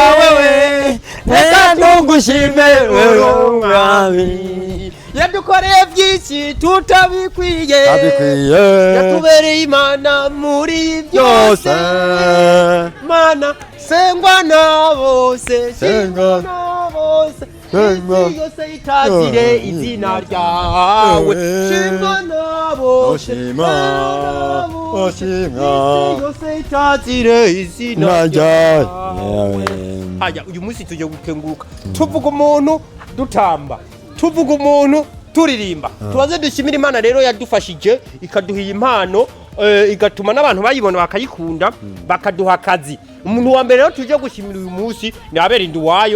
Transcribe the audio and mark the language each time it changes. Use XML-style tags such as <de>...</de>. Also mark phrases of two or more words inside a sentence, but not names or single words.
<rn>wewe reka tugushime wewe mwami yadukoreye byinshi tutabikwiye yatubereye Imana muri byose Mana sengwa na bose isi yose itazire izina ryawe shimwa na bose isi yose itazire izina ryawe. Haya uyu munsi tujye gukenguruka tuvuga umuntu dutamba tuvuga umuntu turirimba tubaze dushimira Imana rero yadufashije ikaduha impano igatuma n'abantu bayibona bakayikunda bakaduha akazi. Umuntu wa mbere rero tuje gushimira uyu munsi ni Abel Nduzayo.</rn>